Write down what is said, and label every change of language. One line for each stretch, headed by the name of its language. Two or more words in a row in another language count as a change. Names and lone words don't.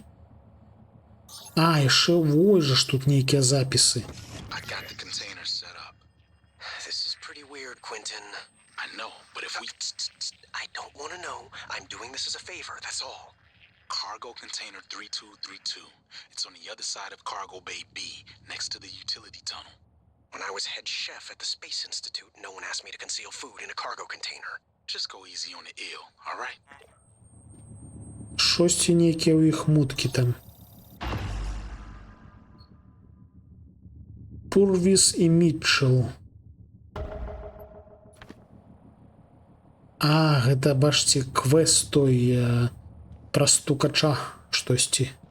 Belarusian: А, яшчэ вось жа ж тут нейкія запісы.
English: I got the container set up. This is pretty weird, Quentin. I know, but if we... I don't want to know. I'm doing this as a favor, that's all. Cargo container 3232. It's on the other side of Cargo Bay B, next to the utility tunnel. When I was head chef at the Space Institute, no one asked me to conceal food in a cargo container. Just go easy on the ill, all right?
Belarusian: Шосьці нейкія ў іх муткі там. Пурвіс і Мітчел. А, гэта, бачце, квест той пра стукача штосьці.